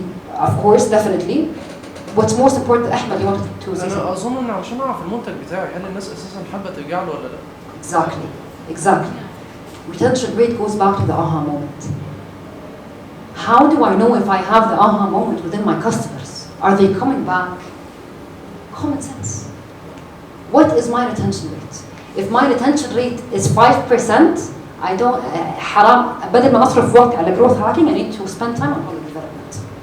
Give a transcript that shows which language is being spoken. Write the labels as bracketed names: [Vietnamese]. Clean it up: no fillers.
[English] Of course, definitely. What's most important, Ahmed, you wanted to say something? [Arabic] أنا أظن إن عشان أعرف المنتج بتاعي هل الناس أساساً حابة ترجع له ولا لا؟ [English] Exactly. Retention rate goes back to the aha moment. How do I know if I have the aha moment within my customers? Are they coming back? Common sense. What is my retention rate? If my retention rate is 5%, I don't [Arabic] حرام بدل ما أصرف وقت على [English] growth hacking, I need to spend time on product development.